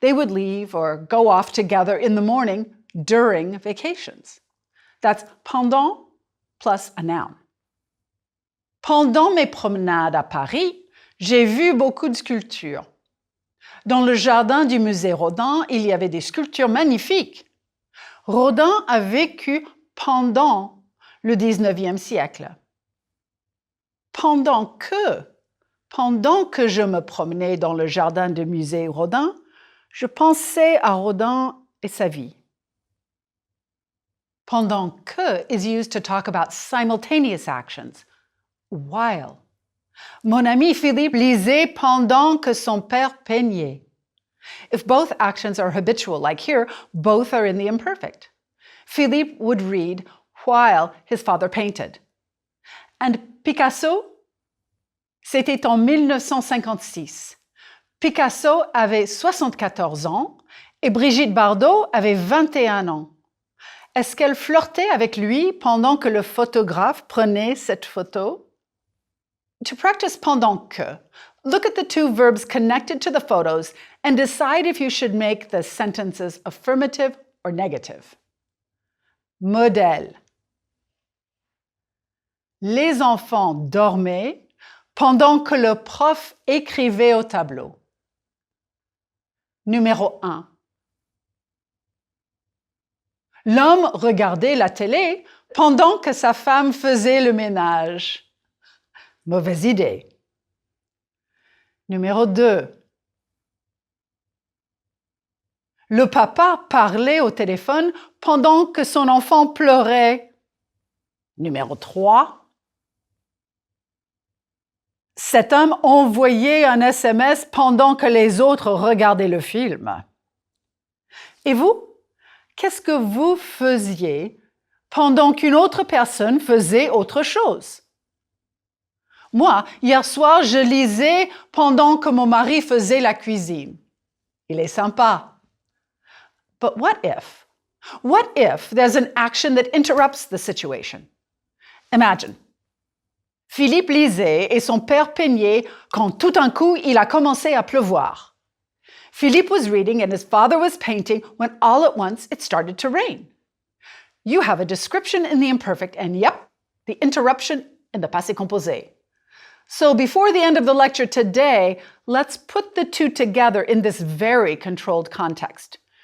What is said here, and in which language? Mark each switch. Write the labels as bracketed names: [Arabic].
[English] They would leave or go off together in the morning during vacations. That's pendant plus a noun. [French] Pendant mes promenades à Paris, j'ai vu beaucoup de sculptures. Dans le jardin du musée Rodin, il y avait des sculptures magnifiques. Rodin a vécu pendant le 19e siècle. Pendant que je me promenais dans le jardin du musée Rodin, je pensais à Rodin et sa vie. [English] Pendant que is used to talk about simultaneous actions, while. [French] Mon ami Philippe lisait pendant que son père peignait. [English] If both actions are habitual, like here, both are in the imperfect. Philippe would read while his father painted. [French] And Picasso? C'était en 1956. Picasso avait 74 ans et Brigitte Bardot avait 21 ans. Est-ce qu'elle flirtait avec lui pendant que le photographe prenait cette photo? [English] To practice pendant que, look at the two verbs connected to the photos and decide if you should make the sentences affirmative or negative. [French] Modèle. Les enfants dormaient pendant que le prof écrivait au tableau. Numéro 1. L'homme regardait la télé pendant que sa femme faisait le ménage. Mauvaise idée. Numéro 2. Le papa parlait au téléphone pendant que son enfant pleurait. Numéro 3. Cet homme envoyait un SMS pendant que les autres regardaient le film. Et vous? Qu'est-ce que vous faisiez pendant qu'une autre personne faisait autre chose? Moi, hier soir, je lisais pendant que mon mari faisait la cuisine. Il est sympa. [English] But what if? What if there's an action that interrupts the situation? Imagine. [French] Philippe lisait et son père peignait quand tout d'un coup, il a commencé à pleuvoir. [English] Philippe was reading and his father was painting when all at once it started to rain. You have a description in the imperfect and yep, the interruption in the passé composé. So before the end of the lecture today, let's put the two together in this very controlled context.